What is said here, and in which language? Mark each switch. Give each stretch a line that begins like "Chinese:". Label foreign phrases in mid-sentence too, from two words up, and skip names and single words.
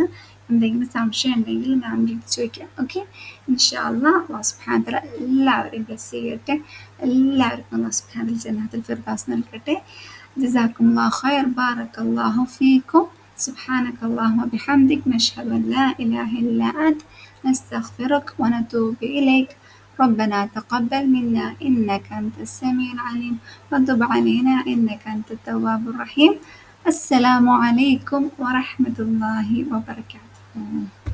Malayalam: എന്തെങ്കിലും സംശയം ഉണ്ടെങ്കിൽ ഞാൻ വിളിച്ച് ചോദിക്കാം. ഓക്കെ,
Arabic: إن شاء الله الله سبحانه وتعالى
Malayalam: എല്ലാവരെയും ബ്ലെസ് ചെയ്യട്ടെ. എല്ലാവർക്കും
Arabic: الله سبحانه وتعالى جنة الفردوس
Malayalam: നൽകട്ടെ.
Arabic: جزاكم الله خير. بارك الله فيكم. سبحانك اللهم بحمدك نشهد أن لا إله إلا أنت نستغفرك ونتوب إليك. ربنا تقبل منا إنك أنت السميع العليم وتب علينا إنك أنت التواب الرحيم. السلام عليكم ورحمة الله وبركاته.